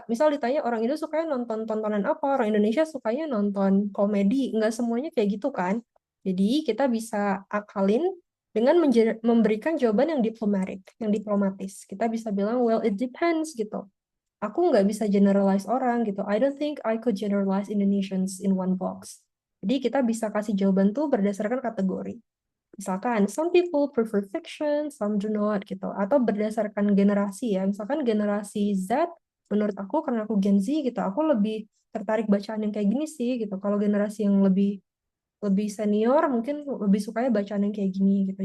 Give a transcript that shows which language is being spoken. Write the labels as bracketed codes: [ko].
[id] Misal ditanya orang Indo sukanya nonton tontonan apa, orang Indonesia sukanya nonton komedi. Nggak semuanya kayak gitu kan. Jadi kita bisa akalin dengan memberikan jawaban yang diplomatis. Kita bisa bilang, [en] well, it depends [id] gitu. Aku nggak bisa generalize orang gitu. [en] I don't think I could generalize Indonesians in one box. [id] Jadi kita bisa kasih jawaban tuh berdasarkan kategori. Misalkan, [en] some people prefer fiction, some do not [id] gitu. Atau berdasarkan generasi ya. Misalkan generasi Z, menurut aku karena aku Gen Z gitu, aku lebih tertarik bacaan yang kayak gini sih gitu. Kalau generasi yang lebih lebih senior mungkin lebih sukanya bacaan yang kayak gini gitu.